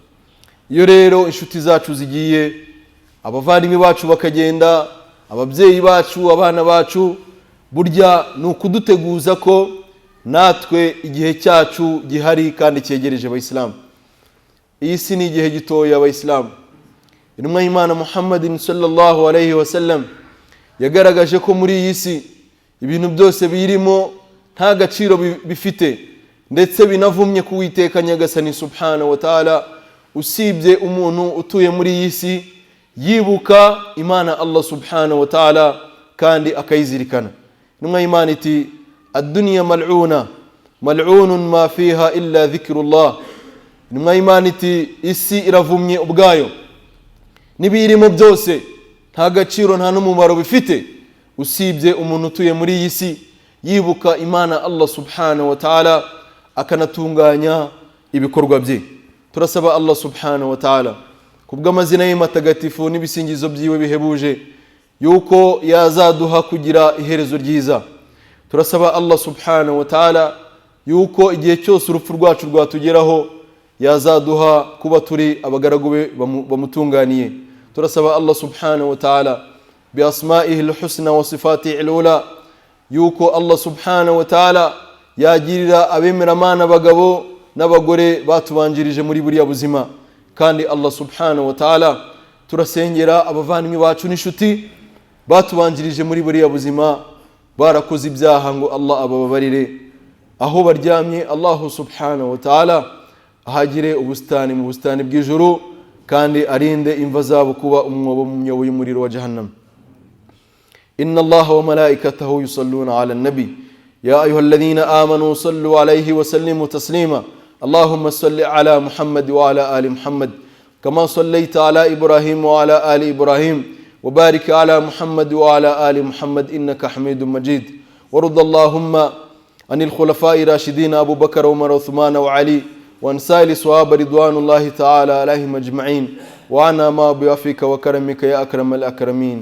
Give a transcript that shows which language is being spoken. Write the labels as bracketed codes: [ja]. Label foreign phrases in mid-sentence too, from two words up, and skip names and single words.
[rw] Iyo rero inshuti zacu zigiye, abavandimwe bacu bakagenda, ababyeyi bacu, abana bacu, burya ni ukuduteguza ko natwe igihe cyacu gihari kandi cyegereje. Abayisilamu, iyi si ni igihe gitoya. Abayisilamu, intumwa y'Imana Muhammadin [ar] صلى الله عليه وسلم [rw] yagaragaje ko muri iyi si ibintu byose birimo nta gaciro bifite, ndetse binavumye ku Uwiteka Nyagasani [ar] سبحانه وتعالى, [rw] usibye umuntu utuye muri iyi si yibuka Imana Allah [ar] سبحانه وتعالى [rw] kandi akayizirikana. Intumwa y'Imana iti, [ar] الدنيا ملعونة ملعون ما فيها إلا ذكر الله. [rw] Intumwa y'Imana iti, isi iravumye ubwayo, n'ibirimo byose nta gaciro nta n'umumaro bifite, usibye umuntu utuye muri iyi si yibuka Imana Allah [ar] سبحانه وتعالى [rw] akanatunganya ibikorwa bye. Turasaba Allah [ar] سبحانه وتعالى [rw] kubw'amazina ye matagatifu n'ibisingizo byiwe bihebuje yuko yazaduha kugira iherezo ryiza. Turasaba Allah [ar] سبحانه وتعالى [rw] yuko igihe cyose urupfu rwacu rwatugeraho yazaduha kuba turi abagaragu be bamutunganiye. Turasaba Allah [ar] سبحانه وتعالى بأسمائه الحسنى وصفاته العلى [rw] yuko Allah [ar] سبحانه وتعالى [rw] yagirira abemeramana abagabo n'abagore batubanjirije muri buriya buzima. Kandi Allah [ar] سبحانه وتعالى [rw] turasengera abavandimwe bacu n'inshuti batubanjirije muri buriya buzima, barakoze ibyaha, ngo Allah abababarire. Aho baryamye Allah [ar] سبحانه وتعالى [rw] ahagire ubustani mu bustani bw'ijuru, kandi arinde imva zabo kuba umwobo mu myobo y'umuriro wa Jahannam. [ar] إن الله وملائكته يصلون على النبي يا أيها الذين آمنوا صلوا عليه وسلموا تسليما. اللهم صل على محمد وعلى آل محمد كما صليت على إبراهيم وعلى آل إبراهيم وبارك على محمد وعلى آل محمد إنك حميد مجيد. ورضى اللهم عن الخلفاء الراشدين أبو بكر وعمر وعثمان وعلي وعن سائر الصحابة رضوان الله تعالى عليهم أجمعين، وعنا ما بعفوك وكرمك يا أكرم الأكرمين.